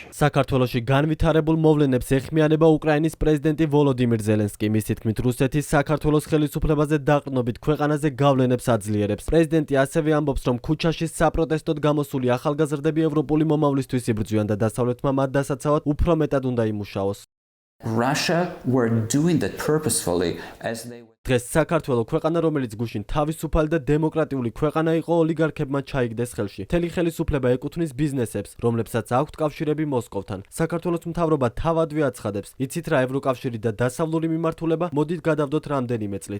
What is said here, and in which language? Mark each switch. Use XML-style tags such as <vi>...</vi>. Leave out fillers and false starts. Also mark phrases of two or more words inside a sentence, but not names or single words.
<ka>საქართველოში განვითარებულ მოვლენებს ეხმიანება უკრაინის პრეზიდენტი ვოლოდიმირ ზელენსკი. მისი თქმით, რუსეთი საქართველოს ხელისუფლებაზე დაყრდნობით ქვეყანაზე გავლენებს აძლიერებს. პრეზიდენტი ასევე ამბობს, რომ ქუჩაში საპროტესტოდ გამოსული ახალგაზრდები ევროპული მომავლისთვის იბრძვიან და დასავლეთმა მათ დასაცავად უფრო მეტად უნდა იმუშაოს.</ka> <en>Russia were doing that purposefully as they</en> <ka>დღეს საქართველო ქვეყანა, რომელიც გუშინ თავისუფალი და დემოკრატიული ქვეყანა იყო, ოლიგარქებმა ჩაიგდეს ხელში. მთელი ხელისუფლება ეკუთვნის ბიზნესებს, რომლებსაც აქვთ კავშირები მოსკოვთან. საქართველოს მთავრობა თავადვე აცხადებს, იცით რა, ევროკავშირი და დასავლური მიმართულება, მოდით გადავდოთ რამდენიმე წლით.</ka>